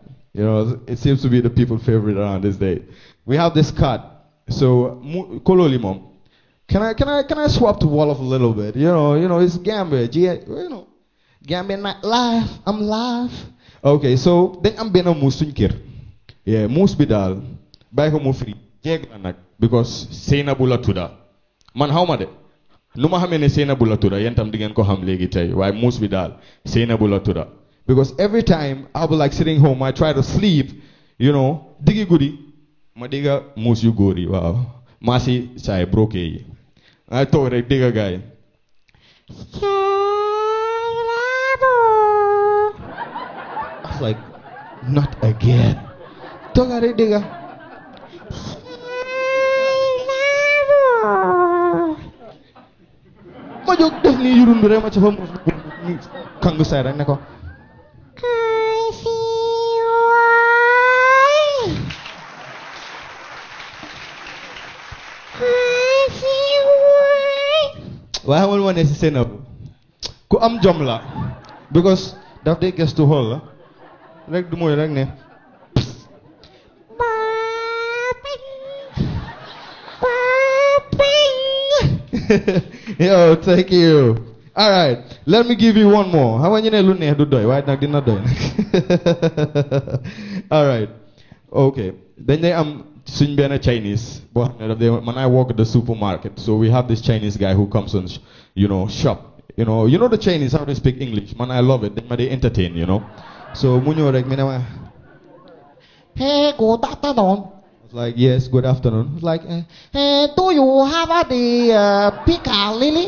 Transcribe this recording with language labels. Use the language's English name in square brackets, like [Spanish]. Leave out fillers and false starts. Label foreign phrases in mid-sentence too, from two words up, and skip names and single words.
[English] You know, it seems to be the people's favorite around this day. We have this cat. So, Kololi mom, can I swap to Wolof a little bit? You know, it's Gambia. You know, Gambia night live. I'm live. Okay, so then I'm being a moose [Wolof] suñ kër. Yeah, moose bi daal bàyyi ko mu free jeeg la nag because Seynabou la tudda man xaw ma de nu ma xamee ne Seynabou la tudda yéen tam di ngeen ko xam léegi tey waaye moose bi daal Seynabou la tudda because [English] every time I'll be like sitting home I try to sleep, you know, [Wolof] diggi guddi ma digga moose yu góor yi waaw maa si saay broke yi ay toog rek digga gaay [English] like, not again. [Wolof] Togari diga. Ma jóg def ni yurundu rek ma ci fa kangu say rek ne ko waaye xamal ma ne si Seynabou ku am jom la because daf dee gëstu xool la rek du mooy rek ne yo [English] thank you. All right, let me give you one more. How many [Wolof] lu neex du doy waaye nag dina doy nag. [English] All right, okay. [Wolof] Dañ lay am suñ benn Chinese boo xam ne daf dee man [English] I work at the supermarket so we have this Chinese guy who comes and you know shop. You know the Chinese how they speak English. Man, I love it. They entertain, you know. [Wolof] So munyo rek minema. [English] Hey, good afternoon. I was like, yes, good afternoon. I was like, do you have the Piccalilli?